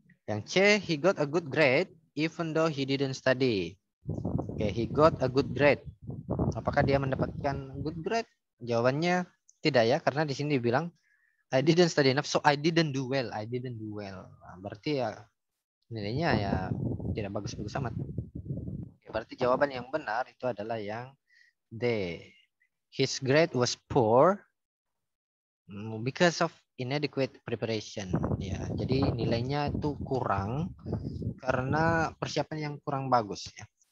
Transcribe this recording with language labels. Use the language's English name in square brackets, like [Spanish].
[Indonesian] Yang C, [English] he got a good grade even though he didn't study. Oke, he got a good grade. [Indonesian] Apakah dia mendapatkan [English] good grade? [Indonesian] Jawabannya tidak ya, karena di sini dibilang [English] I didn't study enough, so I didn't do well. I didn't do well. [Indonesian] Nah, berarti ya nilainya ya tidak bagus-bagus amat. Oke, berarti jawaban yang benar itu adalah yang D. [English] His grade was poor because of inadequate preparation. [Indonesian] Ya, jadi nilainya itu kurang karena persiapan yang kurang bagus ya.